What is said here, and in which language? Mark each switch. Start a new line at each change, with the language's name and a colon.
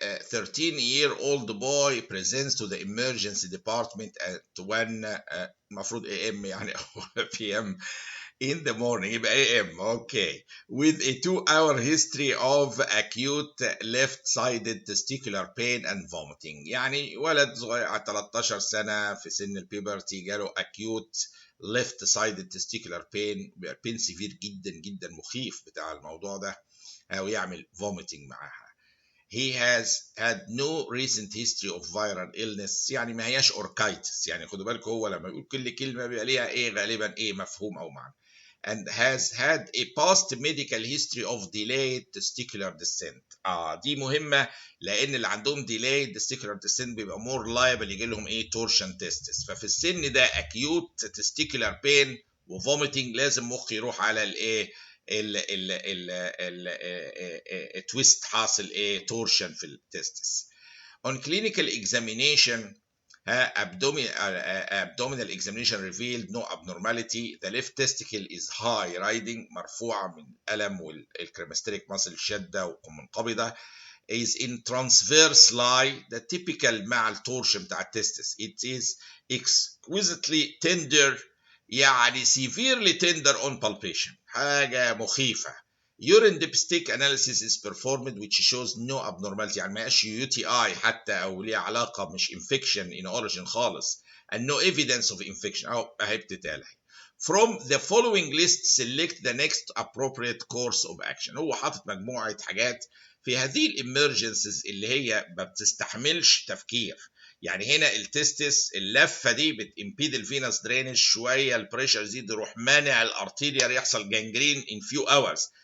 English: 13-year-old boy presents to the emergency department at 1
Arabic: المفروض
English: AM
Arabic: يعني أو
English: PM in the morning،
Arabic: يبقى
English: AM okay with a 2-hour history of acute left-sided testicular pain and vomiting.
Arabic: يعني ولد صغير على 13 سنة في سن البيبرتي جاله
English: acute left-sided testicular pain
Arabic: سيفير جدا جدا، مخيف بتاع الموضوع ده، أو يعمل vomiting معاها.
English: He has had no recent history of viral illness.
Arabic: يعني ما هياش أوركايتس، يعني خدوا بالكم هو لما يقول كل كلمة بيبقى ليها إيه غالبا إيه مفهوم أو معنى.
English: And has had a past medical history of delayed testicular descent.
Arabic: دي مهمة، لأن اللي عندهم
English: delayed testicular descent
Arabic: بيبقى
English: more liable
Arabic: يجي لهم إيه torsion testis. ففي السن ده
English: acute testicular pain
Arabic: وvomiting لازم مخ يروح على الإيه التويست، حاصل ايه تورشن في التستس.
English: On clinical examination abdominal examination revealed no abnormality. The left testicle is high riding،
Arabic: مرفوعة من الألم والكريماستريك ماسل شدة ومنقبضة.
English: is in transverse lie،
Arabic: ده
English: typical
Arabic: مع التورشن بتاع التستس.
English: It is exquisitely tender،
Arabic: يعني
English: severely tender on palpation،
Arabic: حاجة مخيفة.
English: Urine dipstick analysis is performed which shows no abnormality،
Arabic: يعني ما يبقاش UTI حتى أو ليها علاقة مش
English: infection in origin خالص، and no evidence of infection.
Arabic: أهو أهي بتتقال.
English: From the following list select the next appropriate course of action.
Arabic: هو حاطط مجموعة حاجات في هذه الامرجنسز اللي هي ما بتستحملش تفكير. يعني هنا التستس اللفه دي بتمبيد الفينس درينج شويه، البريشر يزيد يروح مانع الارتيريا، يحصل جانجرين
English: in few hours.